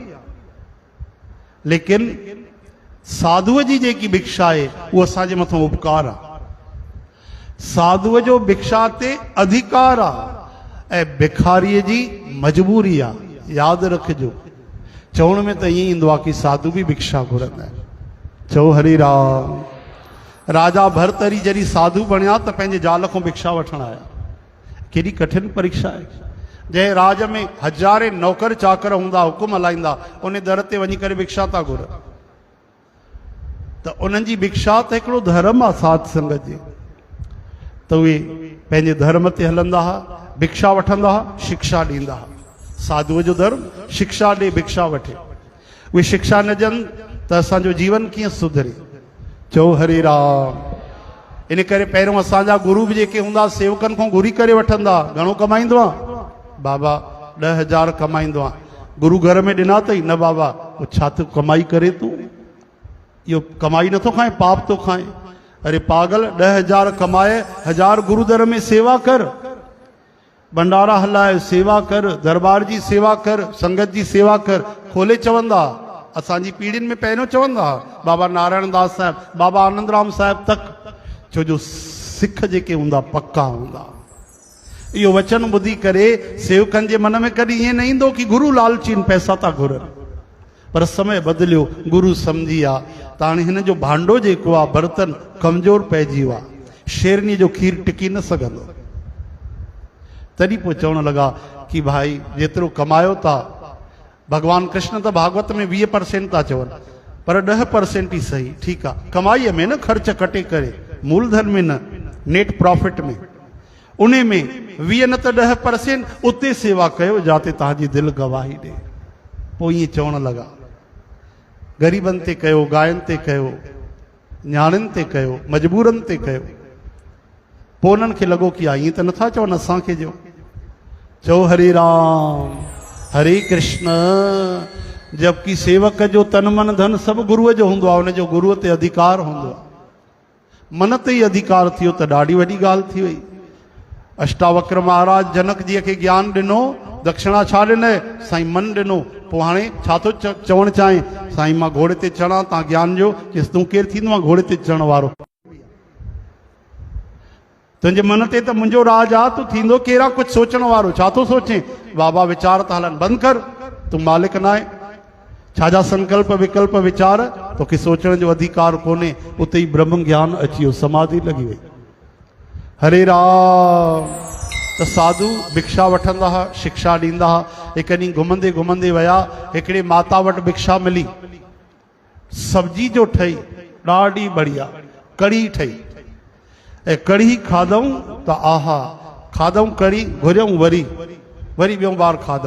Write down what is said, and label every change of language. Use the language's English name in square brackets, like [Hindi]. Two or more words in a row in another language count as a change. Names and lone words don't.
[Sindhi] लेकिन साधुअ जी जेकी भिक्षा आहे उहो असांजे मथां उपकार आहे। साधुअ जो भिक्षा ते अधिकार आहे ऐं भिखारीअ जी मजबूरी आहे। यादि रखिजो, चवण में त ईअं ईंदो आहे कि साधु बि भिक्षा घुरंदा आहिनि। चओ हरि राम। राजा भरतरी जॾहिं साधु बणिया त पंहिंजे ज़ाल खां भिक्षा वठण आया। केॾी कठिन परीक्षा आहे। जंहिं राज में हज़ारे नौकर चाकर हूंदा, हुकुम हलाईंदा, उन दर ते वञी करे भिक्षा था घुरनि। त उन्हनि जी भिक्षा त हिकिड़ो धर्म आहे साध संगत जे। त उहे पंहिंजे धर्म ते हलंदा हुआ, भिक्षा वठंदा हुआ, शिक्षा ॾींदा हुआ। साधुअ जो धर्म शिक्षा ॾे, भिक्षा वठे। उहे शिक्षा न ॾियनि त असांजो जीवन कीअं सुधरे। चओ हरि राम। इन करे पहिरियों असांजा गुरु बि जेके हूंदा सेवकनि खां घुरी करे वठंदा, घणो कमाईंदो आहे? बाबा 10,000 कमाईंदो आहे। गुरु घर में ॾिना अथई? न बाबा। छा तूं कमाई करे तूं? इहो कमाई नथो खाए, पाप थो खाए। अरे पागल, 10,000 कमाए 1000 गुरुदर में सेवा कर, भंडारा हलाए, सेवा कर, दरबार जी सेवा कर, संगत जी सेवा कर। खोले चवंदा, असांजी पीढ़ियुनि में पहिरियों चवंदा बाबा नारायण दास साहिब, बाबा आनंदराम साहिब तक, छो जो सिख जेके हूंदा पक्का हूंदा। इहो वचन ॿुधी करे सेवकनि जे मन में कॾहिं ईअं न ईंदो कि गुरु लालचीन पैसा था घुरनि। पर समय बदिलियो, गुरु सम्झी विया त हाणे हिन जो भांडो जेको आहे, बर्तन कमज़ोर पइजी वियो आहे, शेरनी जो खीर टिकी न सघंदो। तॾहिं पोइ चवण लॻा कि भाई जेतिरो कमायो था, भगवान कृष्ण त भागवत में 20% था चवनि, पर 10% ई सही, ठीकु आहे। कमाईअ में न, ख़र्च कटे करे, मूलधन में न, नेट प्रॉफिट में, उन में 20 न त 10% उते सेवा कयो जिते तव्हांजी दिलि गवाही ॾे। पोइ ईअं चवण लॻा, ग़रीबनि ते कयो, गायनि ते कयो, न्याणियुनि ते कयो, मजबूरनि ते कयो। पोइ उन्हनि खे लॻो कि ईअं त नथा चवनि असांखे जो। चओ हरे राम, हरे कृष्ण। जबकि सेवक जो तन मन धन सभु गुरुअ जो हूंदो आहे, उनजो गुरुअ ते अधिकार हूंदो आहे। मन ते ई अधिकार थियो त ॾाढी वॾी ॻाल्हि थी वई। अष्टावक्र महाराज जनक जीअ खे ज्ञान ॾिनो, दक्षिणा छा ॾिनई? साईं मन ॾिनो। पोइ हाणे छा थो चवणु चाहे? साईं मां घोड़े ते चढ़ां, तव्हां ज्ञान ॾियो। चयसि तूं केरु थींदो आहे घोड़े ते चढ़ण वारो? तुंहिंजे मन ते त मुंहिंजो राज आहे, तूं थींदो केरु आहे कुझु सोचण वारो? छा थो सोचे? बाबा वीचार था हलनि, बंदि कर, तूं मालिक न आहे। छाजा संकल्प विकल्प वीचार, तोखे सोचण जो अधिकार कोन्हे। उते ई ब्रह्म ज्ञान अची वियो, समाधि लॻी वई। हरे राम। त साधु भिक्षा वठंदा हुआ, शिक्षा ॾींदा हुआ। हिकु ॾींहुं घुमंदे घुमंदे विया, हिकिड़े माता वटि भिक्षा मिली। सब्जी जो ठही, ॾाढी बढ़िया कढ़ी ठही, ऐं कढ़ी खाधऊं त आहा, खाधऊं कढ़ी, घुरियऊं वरी ॿियों बार खाधऊं।